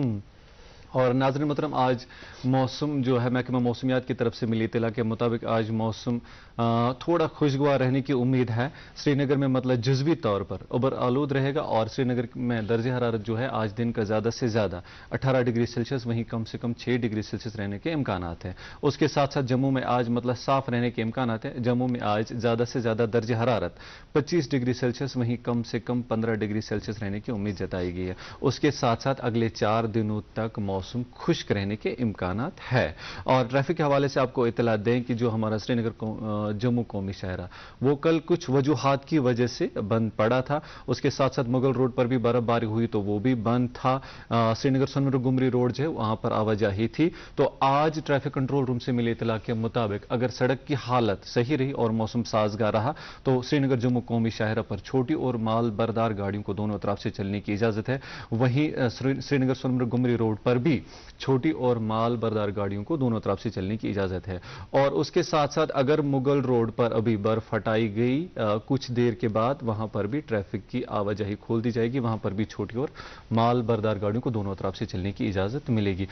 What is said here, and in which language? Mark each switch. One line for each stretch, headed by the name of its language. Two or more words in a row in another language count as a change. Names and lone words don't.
Urdu: اور ناظرین محترم، آج موسم جو ہے محکمہ موسمیات کی طرف سے ملی اطلاع کے مطابق آج موسم تھوڑا خوشگوار رہنے کی امید ہے. سری نگر میں مطلب جزوی طور پر ابر آلود رہے گا، اور سری نگر میں درجہ حرارت جو ہے آج دن کا زیادہ سے زیادہ 18 ڈگری سیلسیس، وہیں کم سے کم 6 ڈگری سیلسیس رہنے کے امکانات ہیں. اس کے ساتھ ساتھ جموں میں آج مطلب صاف رہنے کے امکانات ہیں. جموں میں آج زیادہ سے زیادہ درجہ حرارت 25 ڈگری سیلسیس، وہیں کم سے کم 15 ڈگری سیلسیس رہنے کی امید جتائی گئی ہے. اس کے ساتھ ساتھ اگلے 4 دنوں تک موسم خشک رہنے کے امکانات ہے. اور ٹریفک کے حوالے سے آپ کو اطلاع دیں کہ جو ہمارا سری نگر جموں قومی شاہراہ وہ کل کچھ وجوہات کی وجہ سے بند پڑا تھا. اس کے ساتھ ساتھ مغل روڈ پر بھی برف باری ہوئی تو وہ بھی بند تھا. سری نگر سنمرگ گمری روڈ جو ہے وہاں پر آواجاہی تھی. تو آج ٹریفک کنٹرول روم سے ملی اطلاع کے مطابق اگر سڑک کی حالت صحیح رہی اور موسم سازگار رہا تو سری نگر جموں قومی شاہراہ پر چھوٹی اور مال بردار گاڑیوں کو دونوں طرف سے چلنے کی اجازت ہے. وہیں سری نگر سنمرگ گمری روڈ پر بھی چھوٹی اور مال بردار گاڑیوں کو دونوں طرف سے چلنے کی اجازت ہے. اور اس کے ساتھ ساتھ اگر مغل روڈ پر ابھی برف ہٹائی گئی کچھ دیر کے بعد وہاں پر بھی ٹریفک کی آواجاہی کھول دی جائے گی. وہاں پر بھی چھوٹی اور مال بردار گاڑیوں کو دونوں طرف سے چلنے کی اجازت ملے گی.